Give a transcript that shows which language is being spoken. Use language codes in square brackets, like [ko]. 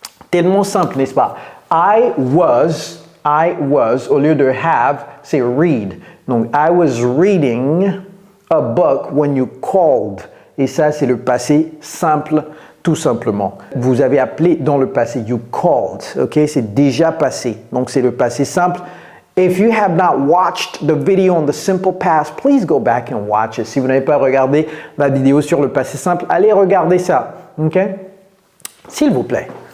[fr] Tellement simple, n'est-ce pas? [en] I was, [fr] au lieu de have, c'est read. [en] Donc, I was reading a book when you called. [fr] Et ça, c'est le passé simple, tout simplement. Vous avez appelé dans le passé, [en] you called, [fr] ok? C'est déjà passé, donc c'est le passé simple. [en] If you have not watched the video on the simple past, please go back and watch it. [fr] Si vous n'avez pas regardé la vidéo sur le passé simple, allez regarder ça, ok? S'il vous plaît.